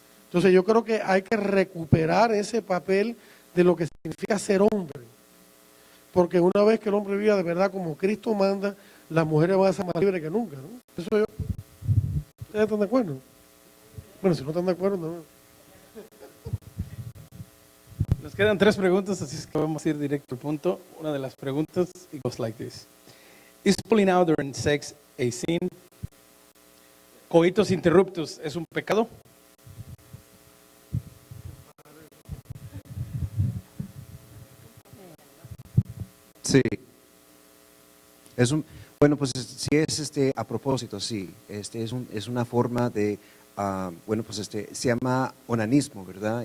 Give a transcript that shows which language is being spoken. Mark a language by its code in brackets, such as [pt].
[es] Entonces yo creo que hay que recuperar ese papel de lo que significa ser hombre, porque una vez que el hombre viva de verdad como Cristo manda, las mujeres van a ser más libres que nunca, ¿no? Eso yo. ¿Ustedes están de acuerdo? Bueno, si no están de acuerdo, no. Nos quedan 3 preguntas, así es que vamos a ir directo al punto. Una de las preguntas, [en] it goes like this. Is pulling out during sex a sin? [es] ¿Coitos interruptus es un pecado? Sí. Bueno, pues si es a propósito, sí. Es una forma de, bueno, pues se llama onanismo, ¿verdad?